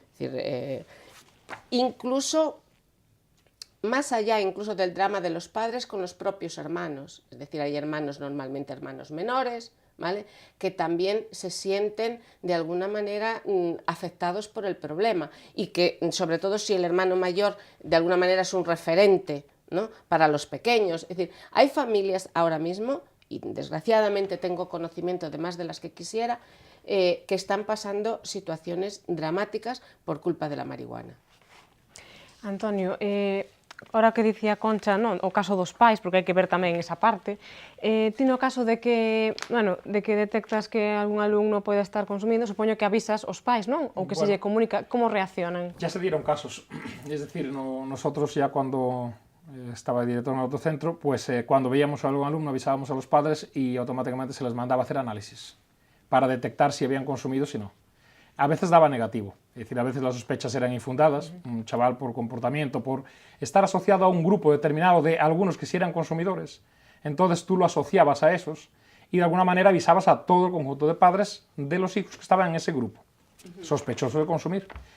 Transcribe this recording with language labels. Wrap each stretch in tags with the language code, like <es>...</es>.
<es>Es decir, incluso más allá incluso del drama de los padres con los propios hermanos, es decir, hay hermanos, normalmente hermanos menores, ¿vale?, que también se sienten de alguna manera afectados por el problema y que, sobre todo si el hermano mayor de alguna manera es un referente, ¿no?, para los pequeños. Es decir, hay familias ahora mismo, y desgraciadamente tengo conocimiento de más de las que quisiera, que están pasando situaciones dramáticas por culpa de la marihuana.</es> <gl>Antonio, ahora que dicía Concha, non, o caso dos pais, porque hai que ver tamén esa parte, ti no caso de que detectas que algún alumno pode estar consumindo, supoño que avisas os pais, non? Ou que se lle comunica, como reaccionan?</gl> <es>Ya se dieron casos, es decir, nosotros ya cuando estaba director en otro centro, pues cuando veíamos a algún alumno avisábamos a los padres y automáticamente se les mandaba a hacer análisis para detectar si habían consumido o si no. A veces daba negativo, es decir, a veces las sospechas eran infundadas, un chaval por comportamiento, por estar asociado a un grupo determinado de algunos que sí eran consumidores, entonces tú lo asociabas a esos y de alguna manera avisabas a todo el conjunto de padres de los hijos que estaban en ese grupo, sospechosos de consumir.</es>